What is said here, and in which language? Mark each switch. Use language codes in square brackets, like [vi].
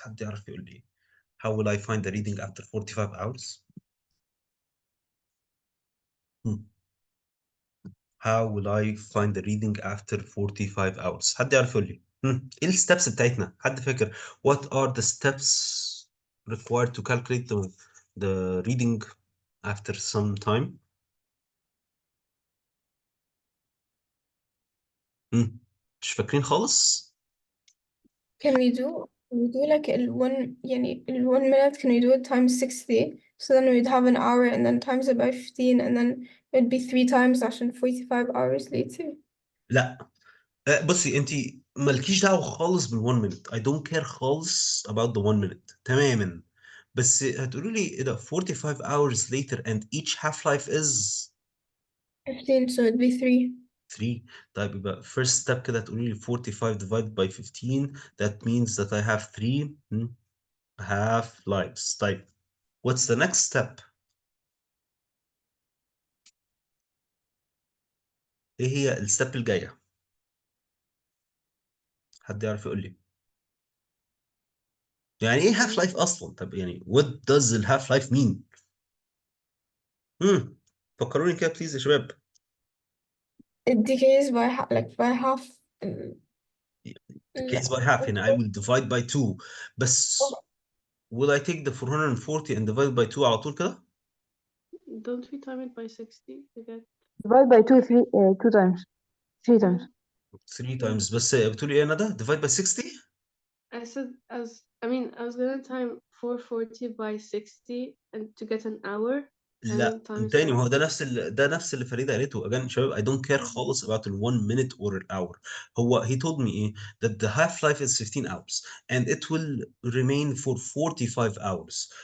[ar] حد يعرف يقول لي how will I find the reading after 45 hours؟ How will I find the reading after 45 hours؟ حد يعرف يقول لي ايه الستبس بتاعتنا؟ حد فاكر [en] what are the steps required to calculate the reading after some time؟ [ar] مش فاكرين خالص؟ [en] Can we do like ال 1 minute, can we do it times 60? So then we'd have an hour and then times it by 15 and then it'd be 3 times عشان 45 hours later. [ar] لا. بصي انت مالكيش دعوه خالص بال1 minute. [en] I don't care [ar] خالص [en] about the 1 minute [ar] تماما. بس هتقولوا لي ايه ده [en] 45 hours later and each half life is 15, so it'd be 3. 3. [ar] طيب يبقى [en] first step كده [ar] تقولي لي [en] 45 divided by 15 that means that I have 3 half lives. [ar] طيب [en] what's the next step؟ [ar] ايه هي الستep الجاية؟ حد يعرف يقول لي؟ يعني ايه half life اصلا؟ طب يعني [en] what does the half life mean؟ [ar] فكروني كده بليز يا شباب. [en] It decays by by half. Decays by half هنا I will divide by 2 بس will I take the 440 and divide by 2 [ar] على طول كده؟ [en] Don't we time it by 60 to get divide by 2 times 3 times [ar] 3 times بس بتقولي ايه يا ندى؟ [en] divide by 60؟ I said I was gonna time 440 by 60 and to get an hour and [ar] لا [en] then times [ar] تاني [en] by [ar] ما هو ده نفس اللي فريدة قالته. [en] again شباب I don't care خالص about the 1 minute or an hour. هو he told me ايه that the half life is 15 hours and it will remain for 45 hours.